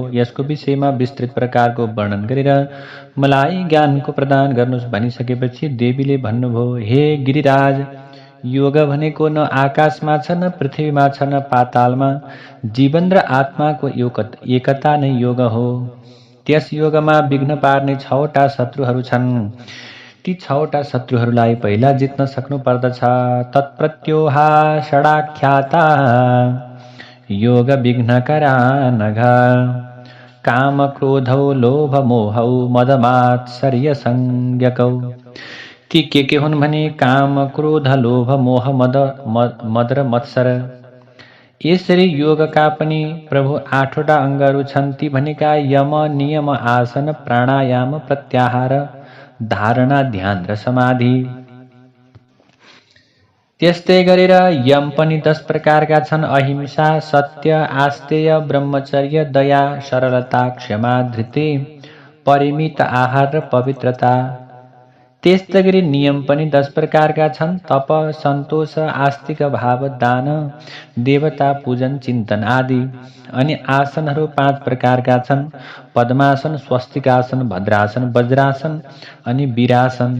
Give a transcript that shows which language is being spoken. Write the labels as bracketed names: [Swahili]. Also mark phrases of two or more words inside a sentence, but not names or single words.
[Nepali] यसको विषयमा विस्तृत प्रकारको वर्णन गरेर मलाई ज्ञानको प्रदान गर्नुहोस् भनिसकेपछि देवीले भन्नुभयो, हे गिरिराज, योग भनेको न आकाशमा छ, न पृथ्वीमा छ, न पातालमा। जीवन र आत्माको एकता नै योग हो। त्यस योगमा विघ्न पार्ने 6वटा शत्रुहरू छन्। ती 6वटा शत्रुहरूलाई पहिला जित्न सक्नु पर्दछ। [Sanskrit] तत्प्रत्योहा षडाख्याता योग विघ्नकरा नघ। काम क्रोधौ लोभ मोहौ मदमात्सर्य संज्ञकौ। [Nepali] ती के हुन् भने काम क्रोध लोभ मोह मद र मत्सर। यसरी योगका पनि प्रभु 8वटा अङ्गहरू छन्। ती भनेका यम नियम आसन प्राणायाम प्रत्याहार धारणा ध्यान र समाधि। त्यस्तै गरेर यम पनि 10 प्रकारका छन्। अहिंसा, सत्य, आस्तेय, ब्रह्मचर्य, दया, सरलता, क्षमा, धृति, परिमित आहार र पवित्रता। त्यस्तै गरी नियम पनि 10 प्रकारका छन्। तप, सन्तोष, आस्तिक भाव, दान, देवता पूजन, चिन्तन आदि। अनि आसनहरू 5 प्रकारका छन्। पद्मासन, स्वस्तिकासन, भद्रासन, वज्रासन अनि वीरासन।